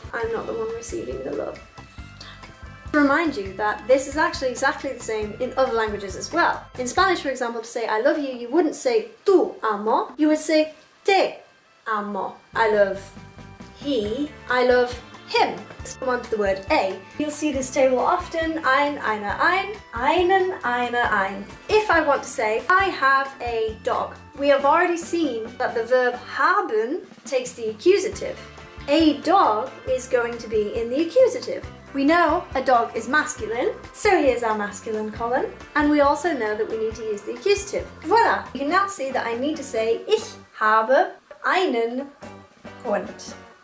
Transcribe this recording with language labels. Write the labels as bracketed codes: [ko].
[en] I'm not the one receiving the love. To remind you that this is actually exactly the same in other languages as well. In Spanish, for example, to say I love you, you wouldn't say [es] tú amo, [en] you would say [es] te amo. [en] I love he, I love him. Let's come on to the word a. You'll see this table often, ein, eine, einen, ein. If I want to say, I have a dog, we have already seen that the verb haben takes the accusative. A dog is going to be in the accusative. We know a dog is masculine, so here's our masculine column. And we also know that we need to use the accusative. Voila! You can now see that I need to say, [de] ich habe einen Hund.